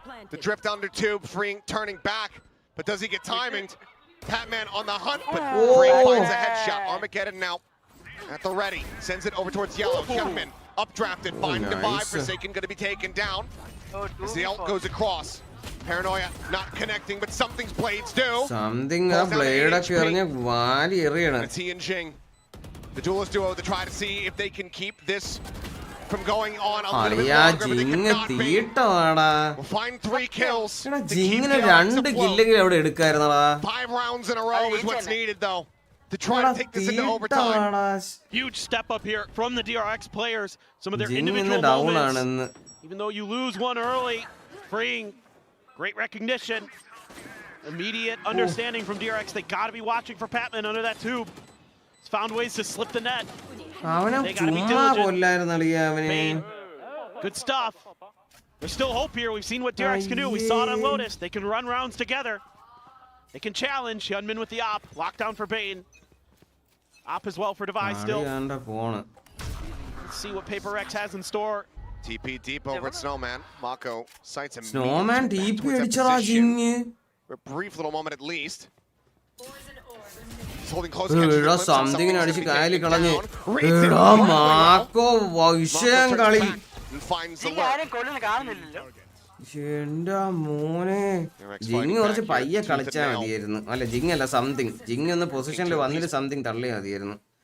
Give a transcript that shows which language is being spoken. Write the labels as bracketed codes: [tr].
[en] The drift under tube, Freeing turning back, but does he get timing? Patman on the hunt, but Freeing finds a headshot. Armageddon now at the ready, sends it over towards yellow. Hyunmin updrafted, finding the vibe. Forsaken going to be taken down as the ult goes across. Paranoia not connecting, but something's blades do. [ml] Something a blade ഒക്കെ എറിഞ്ഞ് വാരി എറിയണം. [en] It's he and Jing. The duelist duo to try to see if they can keep this from going on a little bit longer, but they cannot be. We'll find 3 kills. [ml] ജിങ്ങിന് 2 കില്ലെങ്കിലും അവിടെ എടുക്കായിരുന്നടാ. [en] 5 rounds in a row is what's needed though to try to take this into overtime. Huge step up here from the DRX players. Some of their individual moments. Even though you lose one early, freeing, great recognition, immediate understanding from DRX. They gotta be watching for Patman under that tube. He's found ways to slip the net. They gotta be diligent. Good stuff. There's still hope here. We've seen what DRX can do. We saw it on Lotus. They can run rounds together. They can challenge. Hyunmin with the op. Lockdown for Bane. Op as well for Device still. Let's see what PRX has in store. TP deep over at Snowman. Mako sights him. [ml] Snowman TP അടിച്ചടാ ജിങ്. [en] For a brief little moment at least. He's holding close. [ml] Something അടിച്ച് കായലിൽ കളഞ്ഞ്. എടാ മാക്കോ വിഷയം കളി. [en] Finds the lurk. [ml] എന്റെ മോനെ ജിങ് കുറച്ച് പയ്യെ കളിച്ചാൽ മതിയായിരുന്നു. അല്ല ജിങ് അല്ല സംതിങ്. ജിങ് ഒന്ന് പൊസിഷനിൽ വന്നിട്ട് സംതിങ് തള്ളിയാൽ മതിയായിരുന്നു.